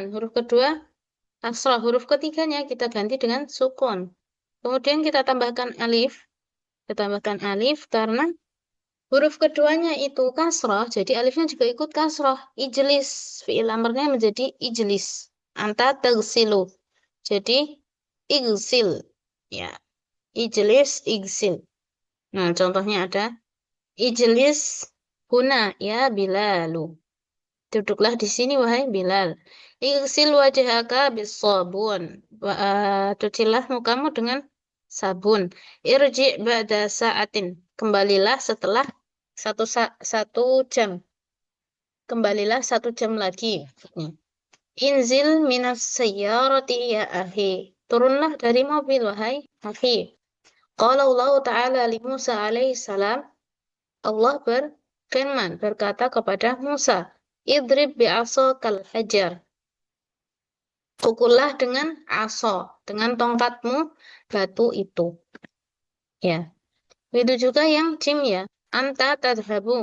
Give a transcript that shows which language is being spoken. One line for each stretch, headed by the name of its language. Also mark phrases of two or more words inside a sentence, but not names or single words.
Indonesian: Huruf kedua, kasrah. Huruf ketiganya kita ganti dengan sukun. Kemudian kita tambahkan alif. Kita tambahkan alif karena huruf keduanya itu kasrah, jadi alifnya juga ikut kasrah. Ijlis, fi'il amarnya menjadi ijlis.
Arabic: أنت تغسل. Jadi igsil. Ya, اجلس، اغسل.
Indonesian: Nah, contohnya ada
Arabic: اجلس هنا يا بلال.
Indonesian: Duduklah di sini, wahai Bilal.
Arabic: اغسل وجهك بصابون.
Indonesian: Cucilah mukamu dengan sabun.
Arabic: ارجع بعد ساعة.
Indonesian: Kembalilah setelah satu jam. Kembalilah 1 jam lagi.
Arabic: انزل من السيارة يا أخي.
Indonesian: Turunlah dari mobil, wahai akhi.
Arabic: قال الله تعالى لموسى عليه السلام.
Indonesian: Allah berfirman, berkata kepada Musa,
Arabic: اضرب بعصاك الحجر.
Indonesian: Pukullah dengan aso, dengan tongkatmu batu itu. Ya, itu juga yang jim ya.
Arabic: أنت تذهب.